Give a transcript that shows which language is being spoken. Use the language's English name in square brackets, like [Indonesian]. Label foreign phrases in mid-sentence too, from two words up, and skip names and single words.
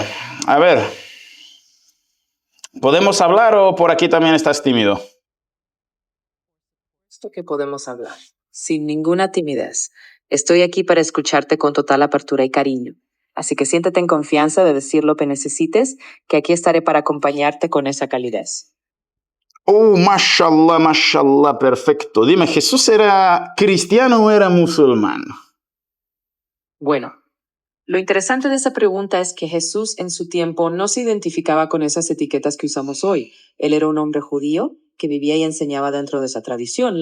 [Spanish] A ver, ¿podemos hablar o por aquí también estás tímido? Esto que podemos hablar, sin ninguna timidez. Estoy aquí para escucharte con total apertura y cariño. Así que siéntete en confianza de decir lo que necesites, que aquí estaré para acompañarte con esa calidez. [Arabic] Oh, ما شاء الله، ما شاء الله, [Spanish] perfecto. Dime, ¿Jesús era cristiano o era musulmán? Bueno, lo interesante de esa pregunta es que Jesús en su tiempo no se identificaba con esas etiquetas que usamos hoy. Él era un hombre judío que vivía y enseñaba dentro de esa tradición.